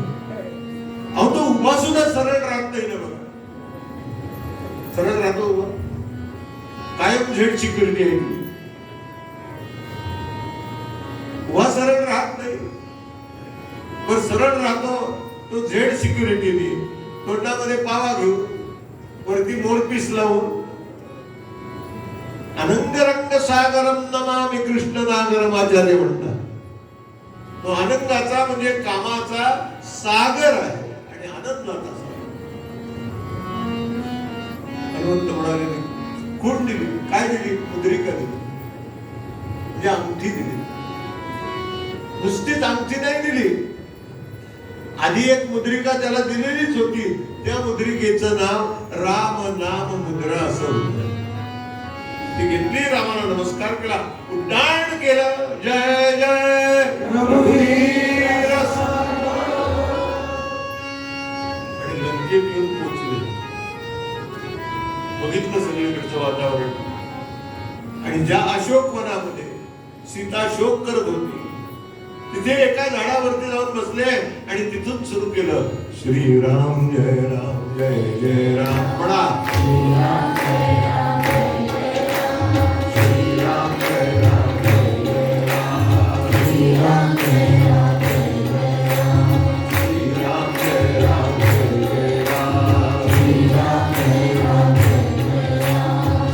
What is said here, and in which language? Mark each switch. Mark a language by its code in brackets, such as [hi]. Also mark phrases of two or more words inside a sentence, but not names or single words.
[mr] अहो तो उभा सुद्धा सरळ राहत नाही ना. बघा सरळ राहतो उभा, कायम [en] Z security [mr] आहे. उभा सरळ राहत नाही, पण सरळ राहतो तो [en] Z securityने. [mr] तोंडामध्ये पावा घेऊन, वरती मोरपीस लावून. [sa] अनंगरंग सागरम नमामि कृष्ण नागरम [mr] आचार्य म्हणतात. तो आनंदाचा म्हणजे कामाचा सागर आहे आणि आनंदाचा सागर. हनुमंत म्हणाले, खूण दिली. काय दिली? मुद्रिका दिली, म्हणजे अंगठी दिली. नुसतीच अंगठी नाही दिली, आधी एक मुद्रिका त्याला दिलेलीच होती. त्या मुद्रिकेचं नाव राम नाम मुद्रा असं होतं. ती घेतली, रामाला नमस्कार केला, उड्डाण केलं. जय जय रघुवीर. आणि लंकेत येऊन पोहोचले. बघितलं सगळीकडचं वातावरण. आणि ज्या अशोक वनामध्ये सीता शोक करत होती तिथे एका झाडावरती जाऊन बसले आणि तिथून सुरू केलं, श्रीराम जय राम जय जय राम. म्हणा श्रीराम जय राम जय जय राम. श्रीराम जय राम जय जय राम. श्रीराम जय राम जय जय राम. श्रीराम जय राम जय जय राम. श्रीराम जय राम जय जय राम.